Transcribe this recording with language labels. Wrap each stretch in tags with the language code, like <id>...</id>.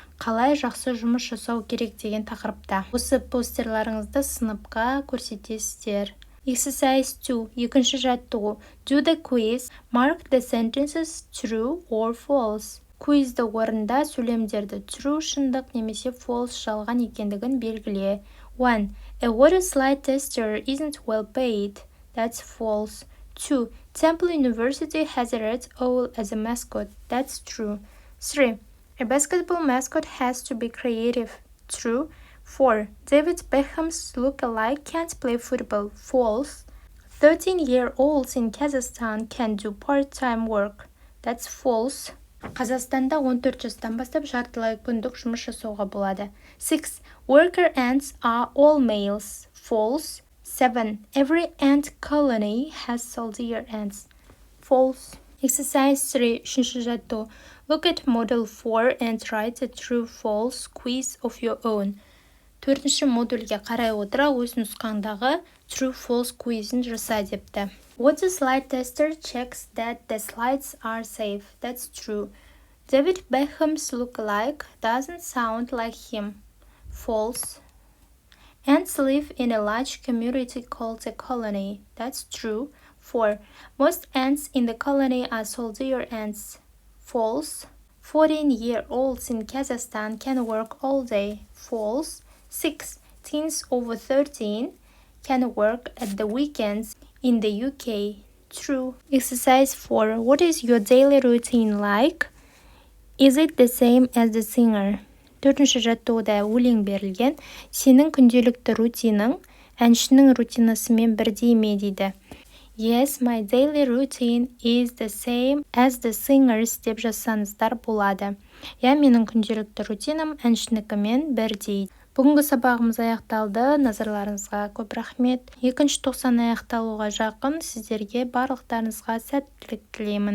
<kk>Қалай жақсы жұмыс жасау керек деген тақырыпта. Осы постерларыңызды сыныпқа көрсетесіздер.</kk> <en>Exercise 2.</en> <kk>Екінші жаттығу.</kk> <en>Do the quiz. Mark the sentences true or false.</en> <kk>Куизді орында сөйлемдерді true шындық немесе false жалған екендігін белгіле.</kk> <en>1. A water slide tester isn't well paid. That's false. 2. Temple University has a red owl as a mascot. That's true. 3. A basketball mascot has to be creative. True. 4. David Beckham's look-alike can't play football. False. 13-year-olds in Kazakhstan can do part-time work. That's false.</en> <kk>Қазақстанда 14 жастан бастап жартылай күндік жұмыс жасауға болады.</kk> <en>6. Worker ants are all males. False. 7. Every ant colony has soldier ants. False. Exercise 3.</en> <kk>Үшінші жаттығу.</kk> <en>Look at model 4 and write a true-false quiz of your own.</en> <kk>Төртінші модульге қарай отыра өз нұсқаңдағы true-false quizін жаса депті.</kk> <en>Water slide tester checks that the slides are safe. That's true. David Beckham's look-alike doesn't sound like him. False. Ants live in a large community called a colony. That's true. 4. Most ants in the colony are soldier ants. False. 14-year-olds in Kazakhstan can work all day. False. 6. Teens over 13 can work at the weekends in the UK. True. Exercise 4. What is your daily routine like? Is it the same as the singer?</en> <kk>Төртінші жаттығуда өлең берілген. Сенің күнделікті рутиның әншінің рутинасымен бірдей ме дейді.</kk> <en>Yes, my daily routine is the same as the singers</en> <kk>деп жазсаңыздар болады. Менің күнделікті рутинам әншінікімен бірдей. Бүгінгі сабағымыз аяқталды. Назарларыңызға көп рахмет. Екінші тоқсан аяқталуға жақын. Сіздерге барлықтарыңызға сәттілік тілеймін.</kk>